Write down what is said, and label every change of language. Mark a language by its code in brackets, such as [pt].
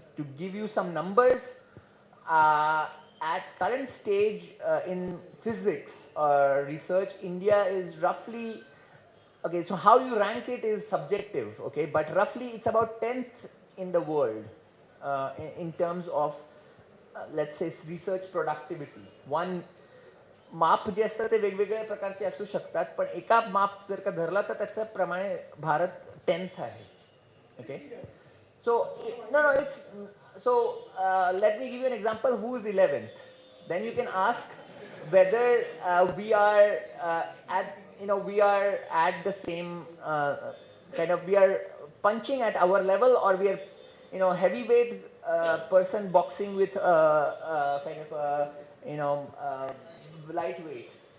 [en] To give you some numbers, at current stage in physics research, India is roughly, okay, so how you rank it is subjective, okay, but roughly it's about 10th in the world in terms of let's say research productivity. [mr] One माप जे असतात ते वेगवेगळ्या प्रकारचे असू शकतात, पण एका माप जर का धरला तर त्याच्या प्रमाणे भारत 10th आहे. [en] Okay, so no, it's so let me give you an example. Who is 11th? Then you can ask whether we are at, you know, we are at the same kind of, we are punching at our level, or we are, you know, heavyweight person boxing with kind of you know lightweight.